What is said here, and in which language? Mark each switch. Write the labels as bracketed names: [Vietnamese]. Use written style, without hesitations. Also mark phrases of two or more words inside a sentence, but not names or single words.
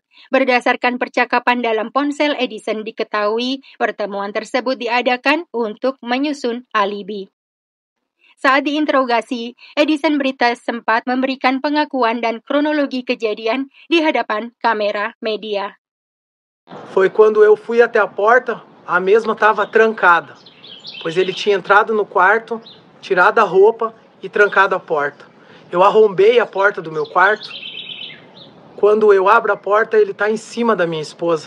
[Indonesian] Berdasarkan percakapan dalam ponsel Edison diketahui pertemuan tersebut diadakan untuk menyusun alibi. Saat diinterogasi, Edison Brites sempat memberikan pengakuan dan kronologi kejadian di hadapan kamera media. [Portuguese] Foi quando eu fui até a porta, a mesma estava trancada, pois ele tinha entrado no quarto, tirado a roupa e trancado a porta. Eu arrombei a porta do meu quarto. Quando eu abro a porta, ele está em cima da minha esposa.